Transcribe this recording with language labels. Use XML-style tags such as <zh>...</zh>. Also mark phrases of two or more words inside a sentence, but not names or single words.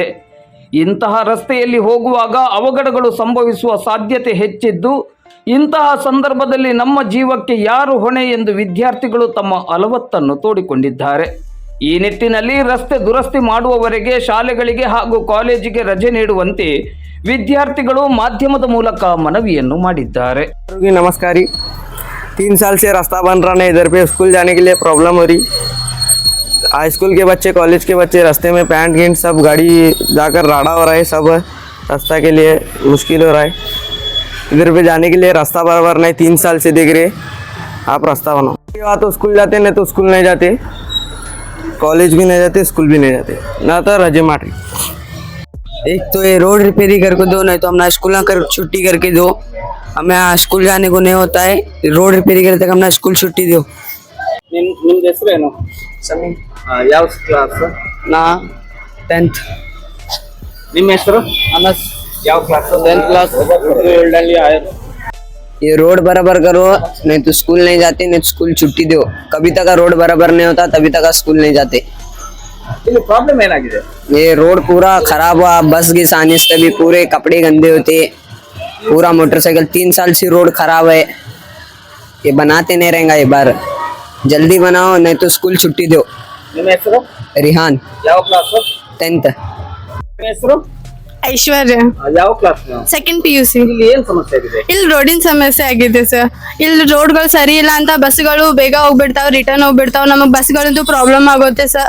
<kn>ಇಂತಹ ರಸ್ತೆಯಲ್ಲಿ ಹೋಗುವಾಗ ಅವಘಡಗಳು ಸಂಭವಿಸುವ ಸಾಧ್ಯತೆ ಹೆಚ್ಚಿದ್ದು, ಇಂತಹ ಸಂದರ್ಭದಲ್ಲಿ ನಮ್ಮ ಜೀವಕ್ಕೆ ಯಾರು ಹೊಣೆ ಎಂದು ವಿದ್ಯಾರ್ಥಿಗಳು ತಮ್ಮ ಅಲವತ್ತನ್ನು ತೋಡಿಕೊಂಡಿದ್ದಾರೆ. ಈ ನಿಟ್ಟಿನಲ್ಲಿ ರಸ್ತೆ ದುರಸ್ತಿ ಮಾಡುವವರೆಗೆ ಶಾಲೆಗಳಿಗೆ ಹಾಗೂ ಕಾಲೇಜಿಗೆ ರಜೆ ನೀಡುವಂತೆ ವಿದ್ಯಾರ್ಥಿಗಳು ಮಾಧ್ಯಮದ ಮೂಲಕ ಮನವಿಯನ್ನು ಮಾಡಿದ್ದಾರೆ.</kn> <hi>नमस्कार। 3 साल से रास्ता बन रहा है, इधर पे स्कूल जाने के लिए प्रॉब्लम हो रही। हाई स्कूल के बच्चे, कॉलेज के बच्चे रास्ते में पैंट गिंट सब गाड़ी जाकर राड़ा हो रहा है, सब रास्ता के लिए मुश्किल हो रहा है। इधर पे जाने के लिए रास्ता बराबर नहीं, 3 साल से देख रहे आप रास्ता बनाओ। या तो स्कूल जाते, नहीं तो स्कूल नहीं जाते, कॉलेज भी नहीं जाते, स्कूल भी नहीं जाते, ना तो रजे माटी। एक तो ये</hi> <en>road repair</en> <hi>करके दो, नहीं तो अपना स्कूल कर छुट्टी करके दो। हमें स्कूल जाने को नहीं होता है,</hi> <en>road repair</en> <hi>करते तक अपना स्कूल छुट्टी दो।</hi> <kn>ನಿಮ್ದು ಹೆಸರೇನು? ಸಮೀರ್. ಯಾವ ಕ್ಲಾಸ್? ನಾ 10th. ನಿಮ್ಮ ಹೆಸರು? अनस। ಯಾವ ಕ್ಲಾಸ್?</kn> <hi>10th क्लास। ओल्डली आए। ये रोड बराबर करो, नहीं तो स्कूल नहीं जाते, नहीं तो स्कूल छुट्टी दो। कभी तक रोड बराबर नहीं होता, तभी तक स्कूल नहीं जाते।</hi> <kn>ಇಲ್ಲಿ ಪ್ರಾಬ್ಲಮ್ ಏನಾಗಿದೆ?</kn> <hi>ये रोड पूरा खराब हुआ, बस के आने से भी पूरे कपड़े गंदे होते, पूरा मोटरसाइकिल 3 साल से रोड खराब है। ये बनाते नहीं रहेंगे, ये बार जल्दी बनाओ, नहीं तो स्कूल छुट्टी दो।</hi> <kn>ನಿಮ್ಮ ಹೆಸರು? रिहान। ಯಾವ ಕ್ಲಾಸ್? 10th। ನಿಮ್ಮ ಹೆಸರು? ಐಶ್ವರ್ಯ, ಯಾವ ಕ್ಲಾಸ್? ಸೆಕೆಂಡ್ PUC. ಇಲ್ಲಿ ಏನ್ ಸಮಸ್ಯೆ ಆಗಿದೆ? ಇಲ್ಲಿ ರೋಡಿನ ಸಮಸ್ಯೆ ಆಗಿದೆ ಸರ್. ಇಲ್ಲಿ ರೋಡ್ಗಳು ಸರಿ ಇಲ್ಲ ಅಂತ ಬಸ್ಗಳು ಬೇಗ ಹೋಗ್ಬಿಡ್ತಾವ, ರಿಟರ್ನ್ ಹೋಗ್ಬಿಡ್ತಾವ. ನಮಗೆ ಬಸ್ಗಳಂತೂ ಪ್ರಾಬ್ಲಮ್ ಆಗುತ್ತೆ ಸರ್.</kn>